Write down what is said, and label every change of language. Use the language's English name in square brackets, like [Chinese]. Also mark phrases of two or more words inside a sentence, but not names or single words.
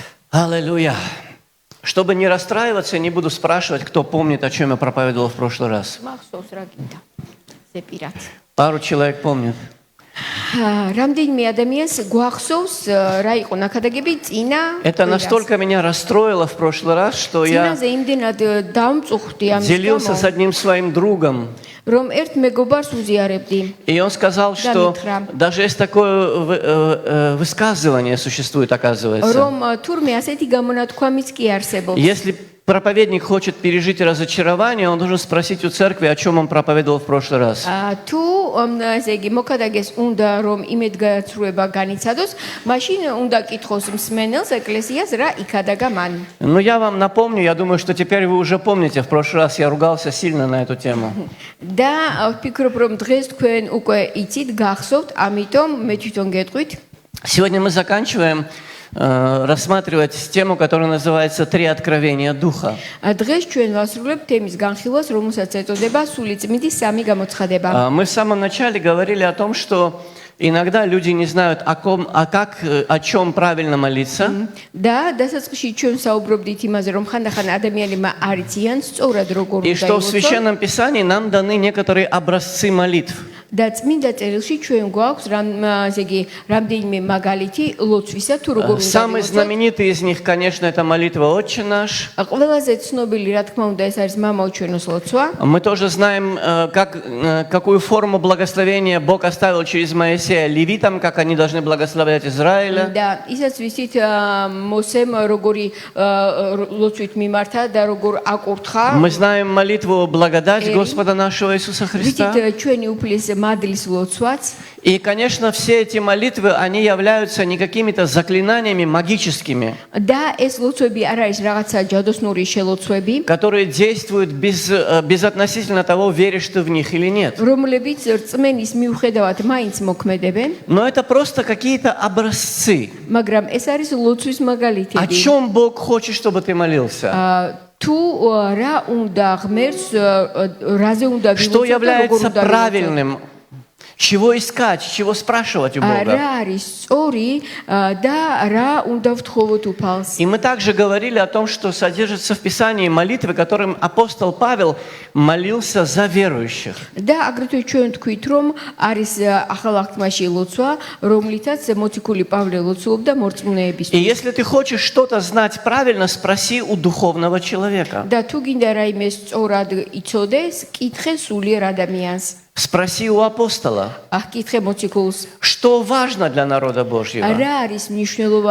[Russian] Аллилуйя. Чтобы не расстраиваться, не буду спрашивать, кто помнит, о чем я проповедовал в прошлый раз. [Georgian] მახსოვს რა გინდა ზეპირად [Russian] Пару человек помнит. [Georgian] რამდენიმე ადამიანს გვახსოვს რა იყო ნახადაგები წინა [Russian] Это настолько меня расстроило в прошлый раз, что я [Georgian] წინაზე იმდენად დამწუხდი ამის [Russian] делился с [Georgian] გამო [Russian] одним своим другом. [Georgian] რომ ერთ მეგობარს უზიარებდი [Russian] И он сказал, что даже есть такое высказывание существует, оказывается. [Georgian] რომ თურმე ასეთი გამონათქვამიც კი არსებობს [Russian] Если проповедник хочет пережить разочарование, он должен спросить у церкви, о чем он проповедовал в прошлый раз. [Georgian] თუ ესე იგი მოქადაგეს უნდა რომ იმედგაცრუება განიცადოს მაშინ უნდა კითხოს მსმენელს ეკლესიას რა იქადაგა მან [Russian] Ну, я вам напомню, я думаю, что теперь вы уже помните, в прошлый раз я ругался сильно на эту тему. [Georgian] და ვფიქრობ რომ დღეს თქვენ უკვე იცით გახსოვთ ამიტომ მე თვითონ გეტყვით [Russian] Сегодня мы заканчиваем рассматривать тему, которая называется «Три откровения Духа». [Georgian] დღეს ჩვენ ვასრულებთ темის განხილვას რომელსაც ეწოდება სული წმინდი სამი გამოცხადება [Russian] Мы в самом начале говорили о том, что иногда люди не знают, о чем правильно молиться. [Georgian] და დასაწყისში ჩვენ საუბრობდით იმაზე რომ ხანდახან ადამიანებმა არ იციან სწორად როგორ [Russian] И [Georgian] უნდა [Russian] что в [Georgian] ილოცონ [Russian] Священном Писании нам даны некоторые образцы молитв. [Georgian] და წმინდა წერილში ჩვენ გვაქვს ესე იგი რამდენიმე მაგალითი ლოცვისა თუ როგორ უნდა [Russian] Самый знаменитый из них, конечно, это молитва «Отче наш». [Georgian] ყველაზე ცნობილი რა თქმა უნდა ეს არის მამაო ჩვენოს ლოცვა [Russian] Мы тоже знаем, какую форму благословения Бог оставил через Моисея левитам, как они должны благословлять Израиля. [Georgian] და ისაც ვიცით მოსემ როგორი ლოცვით მიმართა და როგორ აკურთხა [Russian] Мы знаем молитву «Благодать Господа нашего Иисуса Христа». [Georgian] ვიცით ჩვენი უფლის მადლის ლოცვაც [Russian] И, конечно, все эти молитвы, они являются не какими-то заклинаниями магическими, [Georgian] და ეს ლოცვები არ არის რაღაცა ჯადოსნური შელოცვები [Russian] которые действуют безотносительно того, веришь ты в них или нет. [Georgian] რომლებიც რწმენის მიუხედავად მაინც მოქმედებენ [Russian] Но это просто какие-то образцы. [Georgian] მაგრამ ეს არის ლოცვის [Russian] О [Georgian] მაგალითები [Russian] чем Бог хочет, чтобы ты молился? [Georgian] თუ რა უნდა ღმერთს რაზე უნდა [Russian] Что [Georgian] ვიღოთ და როგორ [Russian] является [Georgian] უნდა [Russian] правильным? Чего искать, чего спрашивать у Бога? [Georgian] რა არის სწორი და რა უნდა ვთხოვოთ უფალს [Russian] И мы также говорили о том, что содержится в Писании молитвы, которым апостол Павел молился за верующих. [Georgian] და აგრეთვე ჩვენ თქვით რომ არის ახალ აღთქმაში ლოცვა რომლითაც მოციქული პავლე ლოცულობდა [Russian] И [Georgian] მორწმუნეებისთვის [Russian] если ты хочешь что-то знать правильно, спроси у духовного человека. [Georgian] და თუ გინდა რაიმე სწორად იცოდეს კითხე სულიერ ადამიანს [Russian] Спроси у апостола, [Georgian] კითხე მოციქულს [Russian] что важно для народа Божьего? [Georgian] რა არის მნიშვნელოვანი